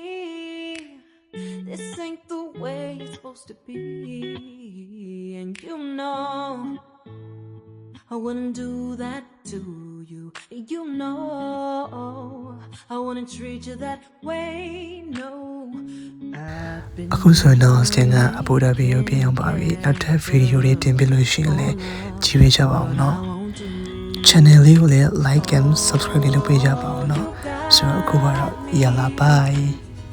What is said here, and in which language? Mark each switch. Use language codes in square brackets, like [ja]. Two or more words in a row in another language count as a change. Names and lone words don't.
[en] This ain't the way it's supposed to be. And you know I wouldn't do that to you. You know I wouldn't treat you that way. No, I've been [my] အခုဆိုတော့စတင်ကအဘူဒါဘီကိုပြန်ရောက်ပါပြီနောက်ထပ်ဗီဒီယိုတွေတင်ပြလို့ရှိရင်လည်းကြည့်ပေးကြပါဦးနော် channel လေးကိုလည်း [en] like and subscribe [my] လုပ်ပေးကြပါဦးနော်ဆိုတော့အခုကတော့ yalla bye